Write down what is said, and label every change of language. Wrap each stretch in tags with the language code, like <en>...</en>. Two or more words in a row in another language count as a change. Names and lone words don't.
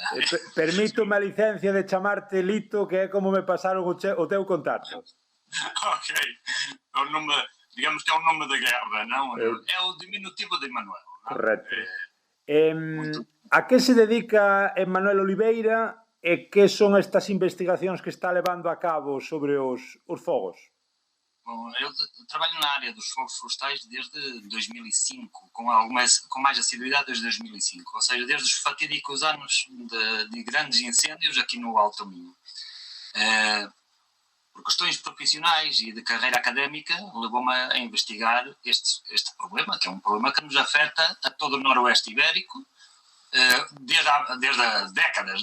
<gl>Permítome a licencia de chamarte Lito, que é como me pasaron o teu contacto. Ok. O nome, digamos que é o nome da guerra, non? É o diminutivo de Manuel. Correcto. A que se dedica Emanuel Oliveira e que son estas investigacións que está levando a cabo sobre os fogos?</gl> <pt>Bom, eu trabalho na área dos fogos florestais desde 2005, com mais assiduidade desde 2005, ou seja, desde os fatídicos anos de grandes incêndios aqui no Alto Minho. Por questões profissionais e de carreira académica, levou-me a investigar este problema, que é um problema que nos afeta a todo o Noroeste Ibérico, desde há décadas.</pt>